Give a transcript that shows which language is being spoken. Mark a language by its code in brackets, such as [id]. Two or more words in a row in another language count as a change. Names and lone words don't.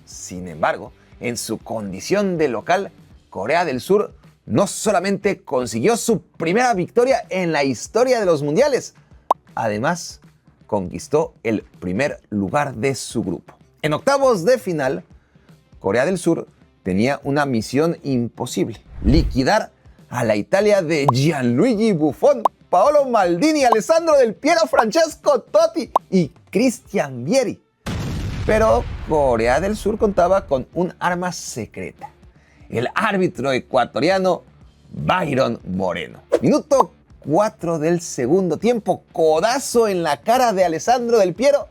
[es] Sin embargo, en su condición de local, Corea del Sur no solamente consiguió su primera victoria en la historia de los mundiales, además conquistó el primer lugar de su grupo. En octavos de final, Corea del Sur tenía una misión imposible: liquidar a la Italia de Gianluigi Buffon, Paolo Maldini, Alessandro Del Piero, Francesco Totti y Christian Vieri. Pero Corea del Sur contaba con un arma secreta: el árbitro ecuatoriano Byron Moreno. Minuto 4 del segundo tiempo, codazo en la cara de Alessandro Del Piero.